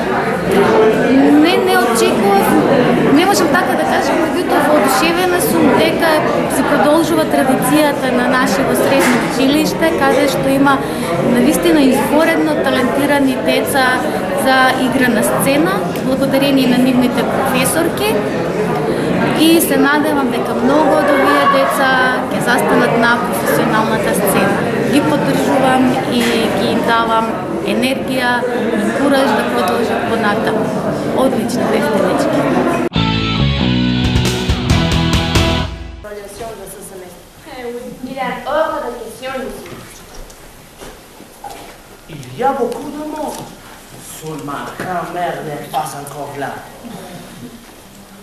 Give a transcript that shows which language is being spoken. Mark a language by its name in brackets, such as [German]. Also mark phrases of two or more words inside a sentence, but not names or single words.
[Macedonian] Не очекував, не можам така да кажам, меѓутоа воодушевена сум дека се продолжува традицијата на нашето средно училиште, каде што има навистина изворедно талентирани деца за игра на сцена, благодарение на нивните професорки. И се надевам дека многу од овие деца ќе застанат на професионалната сцена. Ги поддржувам и ги им давам енергија и кураж да продолжат понатаму. Одлично бевте, дечки. [French] Il est hors de question, Lucie. Il y a beaucoup de monde. Seulement, grand-mère n'est pas encore là.